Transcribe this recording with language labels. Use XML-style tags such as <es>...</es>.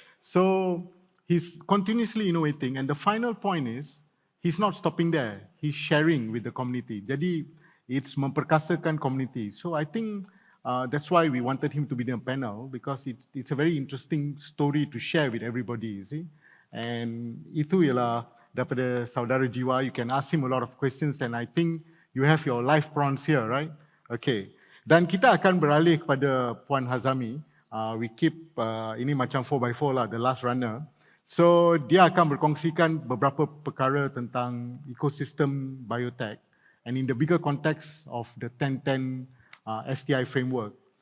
<en>So he's continuously innovating, and the final point is he's not stopping there. He's sharing with the community. Jadi it's memperkasakan community. So I think that's why we wanted him to be the panel, because it's a very interesting story to share with everybody, you see.</en> <ms>And itu ialah daripada saudara Jiwa.</ms> <en>You can ask him a lot of questions, and I think you have your live prawns here, right?</en> <ms>Okay. Dan kita akan beralih kepada Puan Hazami.</ms> <en>We keep</en> <ms>ini macam 4x4 lah,</ms> <en>the last runner. So</en> <ms>dia akan berkongsikan beberapa perkara tentang ekosistem</ms> <en>biotech, and in the bigger context of the 10-10 STI framework.</en>